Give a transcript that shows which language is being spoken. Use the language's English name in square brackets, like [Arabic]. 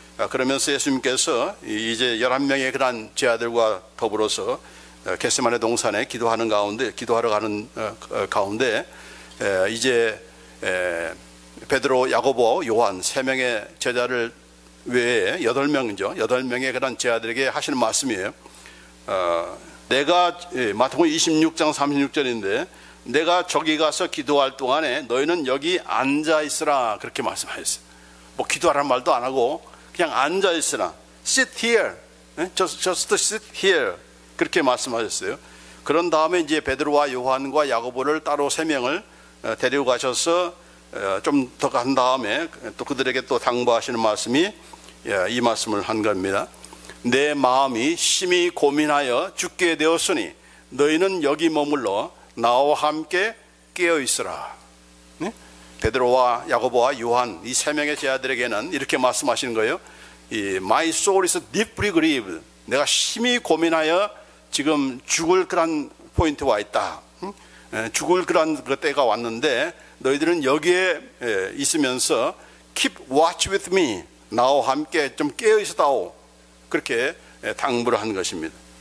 [Korean] 그러면서 예수님께서 이제 11명의 그런 제자들과 더불어서 겟세마네 동산에 기도하러 가는 가운데 이제 베드로, 야고보, 요한 3명의 제자를 외에 8명이죠. 8명의 그런 제자들에게 하시는 말씀이에요. 내가 마태복음 26장 36절인데 내가 저기 가서 기도할 동안에 너희는 여기 앉아 있으라, 그렇게 말씀하셨어요. 뭐 기도하라는 말도 안 하고 그냥 앉아 있으라. [English] Sit here, just sit here, [Korean] 그렇게 말씀하셨어요. 그런 다음에 이제 베드로와 요한과 야고보를 따로 3명을 데리고 가셔서 좀 더 간 다음에 또 그들에게 또 당부하시는 말씀이 이 말씀을 한 겁니다. 내 마음이 심히 고민하여 죽게 되었으니 너희는 여기 머물러 나와 함께 깨어 있으라. 베드로와 야고보와 요한 이 3명의 제자들에게는 이렇게 말씀하시는 거예요. [English] My soul is deeply grieved. [Korean] 내가 심히 고민하여 지금 죽을 그런 포인트에 와 있다. 죽을 그런 때가 왔는데 너희들은 여기에 있으면서 [English] keep watch with me. [Korean] 나와 함께 좀 깨어 있어다오. 그렇게 당부를 한 것입니다.